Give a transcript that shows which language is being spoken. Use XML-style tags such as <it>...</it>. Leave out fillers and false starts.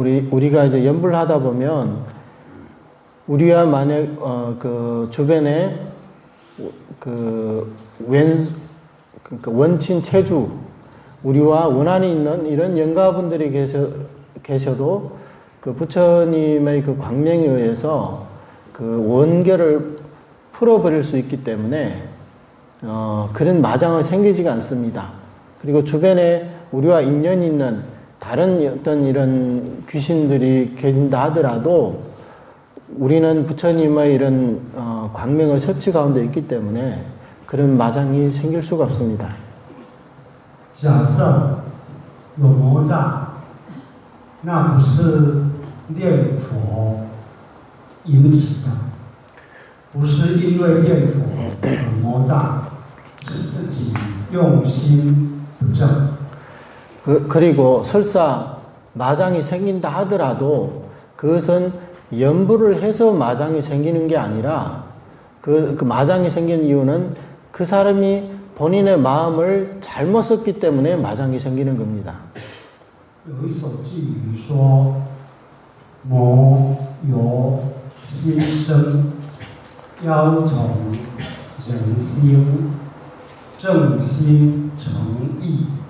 <ko>우리가 이제 연불하다 보면 우리와 만약 그 주변에 그러니까 원친 체주 우리와 원한이 있는 이런 영가분들이 계셔도 그 부처님의 그 광명에 의해서 그 원결을 풀어버릴 수 있기 때문에 그런 마장이 생기지가 않습니다. 그리고 주변에 우리와 인연이 있는 다른 어떤 이런 귀신들이 계신다 하더라도 우리는 부처님의 이런 광명의 처치 가운데 있기 때문에 그런 마장이 생길 수가 없습니다.</ko> <zh>假设有魔障，那不是念佛引起的，不是因为念佛有魔障，是自己用心不正。</zh> <ko>그리고 설사 마장이 생긴다 하더라도 그것은 연불을 해서 마장이 생기는 게 아니라 그 마장이 생긴 이유는 그 사람이 본인의 마음을 잘못 썼기 때문에 마장이 생기는 겁니다.</ko> <zh>有一首寄语说：“魔由心生，妖从人心，正心诚意，</zh>